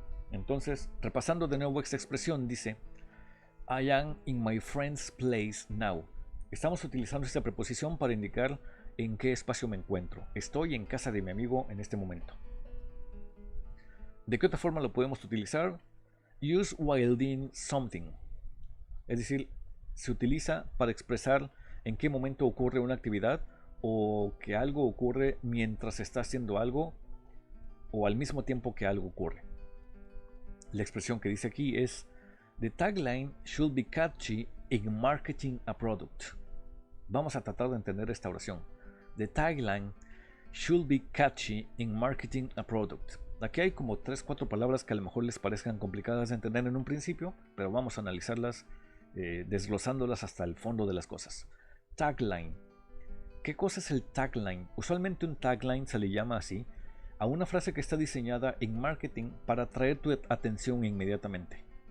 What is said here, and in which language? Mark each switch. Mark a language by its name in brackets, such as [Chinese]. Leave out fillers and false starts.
[Spanish] Entonces, repasando de nuevo esta expresión, dice, [English] I am in my friend's place now. [Spanish] Estamos utilizando esta preposición para indicar en qué espacio me encuentro. Estoy en casa de mi amigo en este momento. ¿De qué otra forma lo podemos utilizar? [English] Use while doing something. [Spanish] Es decir, se utiliza para expresar en qué momento ocurre una actividad o que algo ocurre mientras se está haciendo algo o al mismo tiempo que algo ocurre. La expresión que dice aquí es [English] the tagline should be catchy in marketing a product. [Spanish] Vamos a tratar de entender esta oración. [English] The tagline should be catchy in marketing a product. [Spanish] Aquí hay como 3-4 palabras que a lo mejor les parezcan complicadas de entender en un principio, pero vamos a analizarlas desglosándolas hasta el fondo de las cosas. Tagline. ¿Qué cosa es el tagline? Usualmente un tagline se le llama así a una frase que está diseñada en marketing para atraer tu atención inmediatamente.